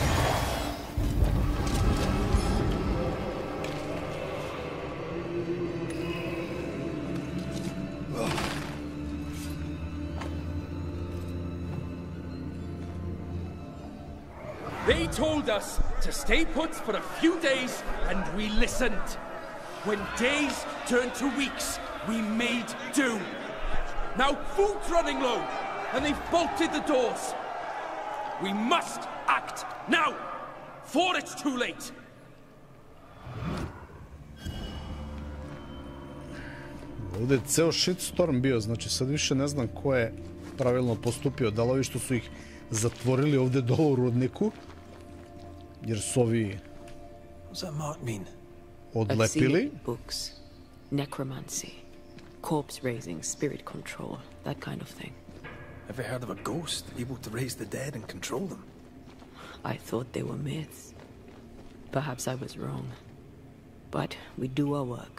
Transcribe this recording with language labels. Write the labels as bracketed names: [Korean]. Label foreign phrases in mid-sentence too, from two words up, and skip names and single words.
[English] They told us to stay put for a few days, and we listened. When days turned to weeks, we made do. Now food's running low, and they've bolted the doors. We must act now, before it's too late. [Serbian] Ovdje je ceo shitstorm bio, znači sad više ne znam ko je pravilno postupio. Da li ovi što su ih zatvorili ovdje dole u rudniku, jer su ovi odlepili. [English] Books, necromancy, corpse raising, spirit control, that kind of thing. Ever heard of a ghost able to raise the dead and control them? I thought they were myths. Perhaps I was wrong. But we do our work.